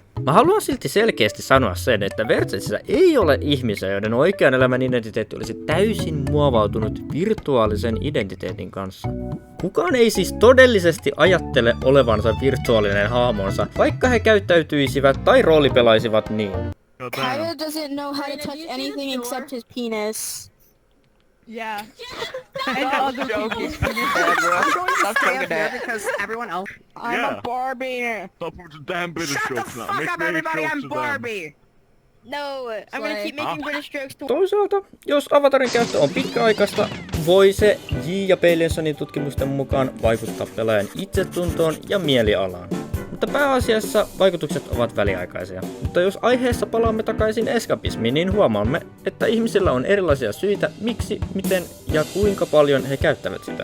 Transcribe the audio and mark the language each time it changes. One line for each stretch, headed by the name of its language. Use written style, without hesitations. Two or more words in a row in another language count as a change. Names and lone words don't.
Finnish: Mä haluan silti selkeästi sanoa sen, että VRChatissa ei ole ihmisiä, joiden oikean elämän identiteetti olisi täysin muovautunut virtuaalisen identiteetin kanssa. Kukaan ei siis todellisesti ajattele olevansa virtuaalinen hahmonsa, vaikka he käyttäytyisivät tai roolipelaisivat niin.
English: Tyler doesn't know how to touch anything except his penis. Yeah. And other people's penis. I'm going to stay up here because everyone else. I'm a Barbie. Stop with the damn British Shut the jokes now. fuck Make up, me everybody! jokes I'm to them. Barbie. No, I'm gonna keep making British jokes to.
Finnish: Toisaalta, jos avatarin käyttö on pitkäaikaista, voi se J. ja Peilinsonin tutkimusten mukaan vaikuttaa pelaajan itsetuntoon ja mielialaan. Mutta pääasiassa vaikutukset ovat väliaikaisia. Mutta jos aiheessa palaamme takaisin eskapismiin, niin huomaamme, että ihmisillä on erilaisia syitä, miksi, miten ja kuinka paljon he käyttävät sitä.